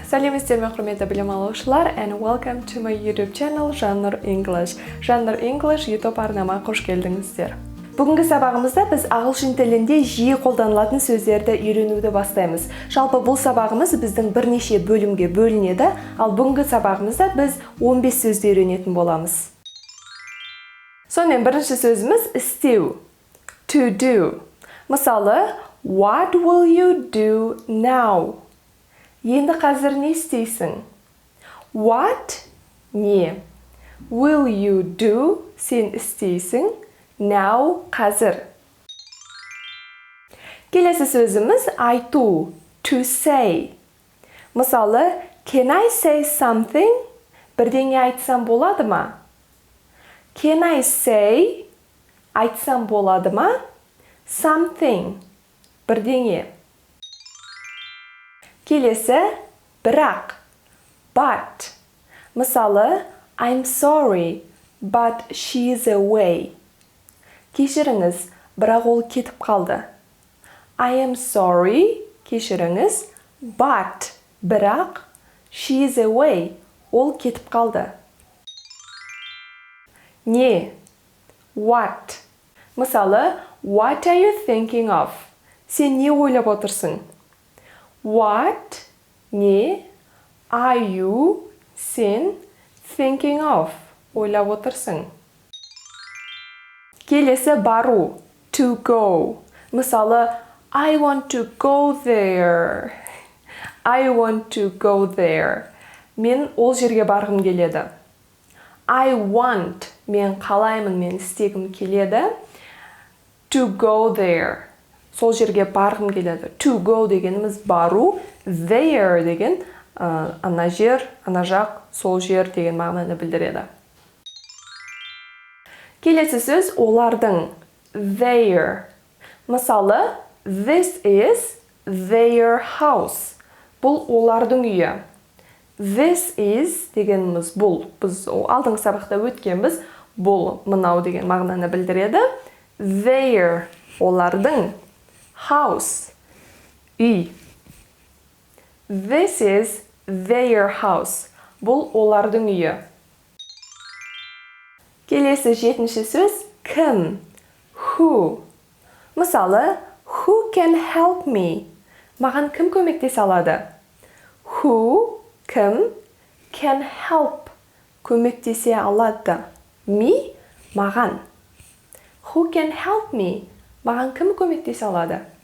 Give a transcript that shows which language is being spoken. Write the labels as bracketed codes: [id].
[kk] Сәлеметсіздер ме құрметті білім алушылар [en] and welcome to my YouTube channel Жаннұр English. [kk] Жаннұр English YouTube арнама қош келдіңіздер. Бүгінгі сабағымызда біз ағылшын тілінде жиі қолданылатын сөздерді үйренуді бастаймыз. Жалпы бұл сабағымыз біздің бірнеше бөлімге бөлінеді, ал бүгінгі сабағымызда біз 15 сөзді үйренетін боламыз. Сонымен бірінші сөзіміз істеу. [en] To do. Мысалы, What will you do now? [kk] Енді қазір не істейсің? What? Не. [en] Will you do? [kk] Сен істейсің. [en] Now? Қазір. [kk] Келесі сөзіміз айту. [en] To say. Мысалы, Can I say something? [kk] Бірдеңе айтсам болады ма? [en] Can I say? [kk] Айтсам болады ма? Something. Бірдеңе. Келесі, бірақ. But. [en] Мысалы, I'm sorry, but she's away. [kk] Кешіріңіз, бірақ ол кетіп қалды. [en] I am sorry, кешіріңіз, but, бірақ, she's away, [kk] ол кетіп қалды. Не. What. [en] Мысалы, what are you thinking of? [kk] Сен не ойлап отырсың? [en] What, не, are you, сен, thinking of, [kk] ойлап отырсың? Келесі бару, [en] to go. Мысалы, I want to go there. I want to go there. [kk] Мен ол жерге барғым келеді. [en] I want, [kk] мен қалаймын, мен істегім келеді. [en] To go there. [kk] Сол жерге барғым келеді. To go дегеніміз бару, there деген ана жер, ана жақ, сол жер деген мағынаны білдіреді. Келесі сөз олардың. Their. [en] Мысалы, this is their house. [kk] Бұл олардың үйі. This is дегеніміз бұл. Біз алдыңғы сабақта өткенбіз. Бұл, мынау деген мағынаны білдіреді. Their. Олардың. House. Үй. [en] This is their house. [kk] Бұл олардың үйі. Келесі жетінші сөз кім. Who. [en] Мысалы, who can help me? [kk] Маған кім көмектесе алады? Who, кім, [en] can help, [kk] көмектесе алады. [en] Me, маған. Who can help me? [kk] Маған кім көмектесе алады?